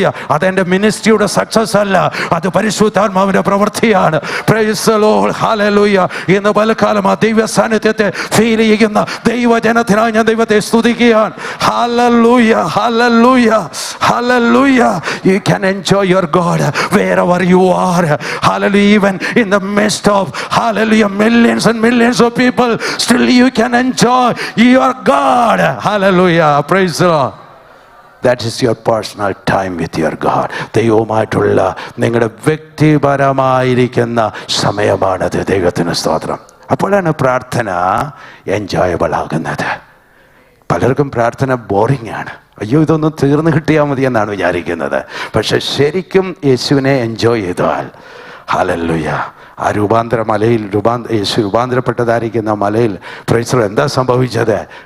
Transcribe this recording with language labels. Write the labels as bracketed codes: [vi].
[ml] അതെന്റെ മിനിസ്ട്രിയുടെ സക്സസ് അല്ല, അത് പരിശുദ്ധാത്മാവിന്റെ പ്രവൃത്തിയാണ്. [en] Praise the Lord. [ml] ഹല്ലേലൂയ. ഇന്ന് പലകാലം ആ ദൈവ സാന്നിധ്യത്തെ ഫീൽ ചെയ്യുന്ന ദൈവജനത്തിനായി ഞാൻ ദൈവത്തെ സ്തുതിക്കുകയാണ്. Hallelujah. Hallelujah. Hallelujah. [en] You can enjoy your God wherever you are. Hallelujah. Even in the midst of, hallelujah, millions and millions of people, still you can enjoy your God. Hallelujah. Praise the Lord. That is your personal time with your God. [ml] ദൈവവുമായിട്ടുള്ള നിങ്ങളുടെ വ്യക്തിപരമായിരിക്കുന്ന സമയമാണത്. ദൈവത്തിന് സ്തോത്രം. അപ്പോഴാണ് പ്രാർത്ഥന enjoyable ആകുന്നത്. പലർക്കും പ്രാർത്ഥന boring ആണ്. അയ്യോ, ഇതൊന്ന് തീർന്നു കിട്ടിയാൽ മതി എന്നാണ് വിചാരിക്കുന്നത്. പക്ഷെ ശരിക്കും യേശുവിനെ എൻജോയ് ചെയ്താൽ, ഹല്ലേലൂയ, ആ രൂപാന്തര മലയിൽ യേശു രൂപാന്തരപ്പെട്ടതായിരിക്കുന്ന മലയിൽ [en] praise the Lord [ml] എന്താ സംഭവിച്ചത്?